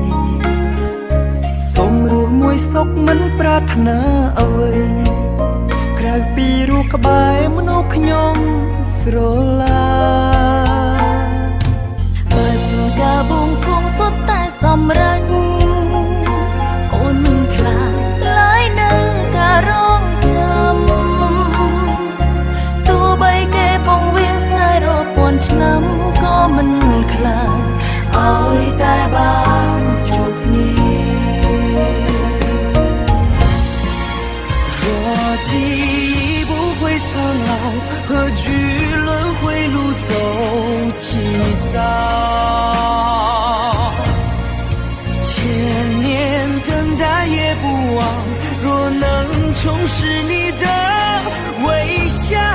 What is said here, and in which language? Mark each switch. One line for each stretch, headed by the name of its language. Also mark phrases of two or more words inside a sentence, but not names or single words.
Khmer: សូមរស់មួយសុខមិនប្រាថ្នាអ្វីក្រៅពីរូបក្បែរមនុស្សខ្ញុំស្រឡាញ់បើសិនការបួងសួងសុទ្ធតែសម្រេចអូនមិនខ្លាចឡើយនៅការរងចាំ ទោះបីគេពងវាស្នេហ៍រាប់ពាន់ឆ្នាំក៏មិនខ្លាចឲ្យតែបានជួបគ្នា
Chinese: 若记忆不会苍老何惧轮回路走起早千年等待也不忘若能重拾你的微笑